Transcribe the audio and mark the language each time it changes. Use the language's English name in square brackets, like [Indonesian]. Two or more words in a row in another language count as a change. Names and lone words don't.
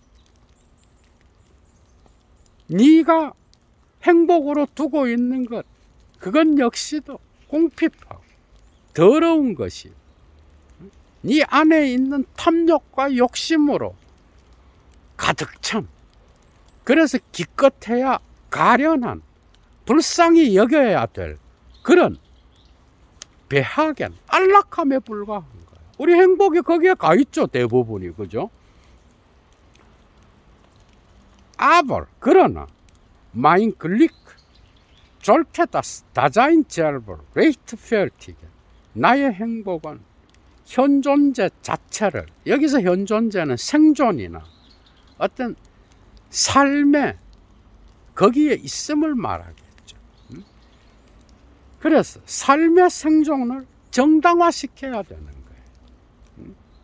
[Korean] 네가 행복으로 두고 있는 것, 그건 역시도 궁핍하고 더러운 것이 네 안에 있는 탐욕과 욕심으로 가득 찬, 그래서 기껏해야 가련한, 불쌍히 여겨야 될 그런 배하겐, 안락함에 불과한 거예요. 우리 행복이 거기에 가 있죠, 대부분이. 그죠? [German] Aber, [Korean] 그러나 [German] mein Glück sollte das Dasein selber rechtfertigen. [Korean] 나의 행복은 현존재 자체를, 여기서 현존재는 생존이나 어떤 삶의 거기에 있음을 말하겠죠. 그래서 삶의 생존을 정당화시켜야 되는 거예요.